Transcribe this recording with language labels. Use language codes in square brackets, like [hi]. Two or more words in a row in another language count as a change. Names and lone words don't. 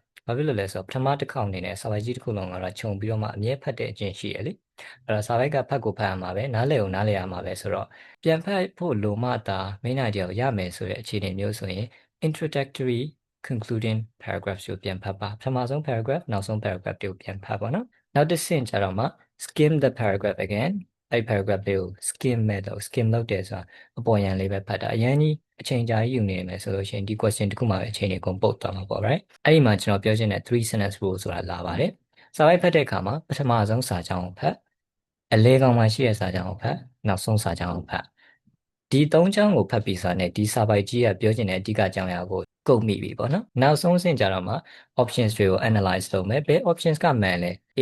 [my] ဘာဖြစ်လို့လဲဆိုတော့ပထမတစ်ခေါက်အနေနဲ့စာပိုက်ကြီးတစ်ခုလုံးကတော့ခြုံပြီးတော့မှအမြဲဖတ်တဲ့အကျင့်ရှိရလေအဲ့တော့စာပိုက်ကဖတ်ကိုဖတ်ရမှာပဲနားလည်ကိုနားလည်ရမှာပဲဆိုတော့ပြန်ဖတ်ဖို့လိုမှသာ [en] main idea [my] ကိုရမယ်ဆိုတဲ့အခြေအနေမျိုးဆိုရင် [en] introductory concluding paragraph [my] ကိုပြန်ဖတ်ပါပထမဆုံး paragraph နောက်ဆုံး paragraph တွေကိုပြန်ဖတ်ပါနော်နောက်တစ်ဆင့်ကျတော့မှ [en] skim the paragraph again [my] အဲ့ paragraph လေးကို skim လုပ်တယ်ဆိုတာအပေါ်ယံလေးပဲဖတ်တာအရင်ကြီးအချိန်ကြာကြီးယူနေမယ်ဆိုလို့ရှိရင်ဒီ question တစ်ခုမှပဲအချိန်တွေကုန်ပုတ်သွားမှာပေါ့ right အဲ့ဒီမှာကျွန်တော်ပြောချင်တဲ့ [en] 3 sentence rule [my] ဆိုတာလာပါတယ်စာပိုက်ဖတ်တဲ့အခါမှာပထမဆုံးစာကြောင်းကိုဖတ်အလဲကောင်မှာရှိတဲ့ စာကြောင်းကိုဖတ်နောက်ဆုံးစာကြောင်းကိုဖတ်ဒီ3ကြောင်းကိုဖတ်ပြီးဆိုတော့ ဒီစာပိုက်ကြီးကပြောချင်တဲ့အဓိကအကြောင်းအရာကိုကုန်မိပြီပေါ့နော်နောက်ဆုံးဆင့်ကြတော့မှ options တွေကို analyze လုပ်မယ်ဘယ် options ကမှန်လဲ A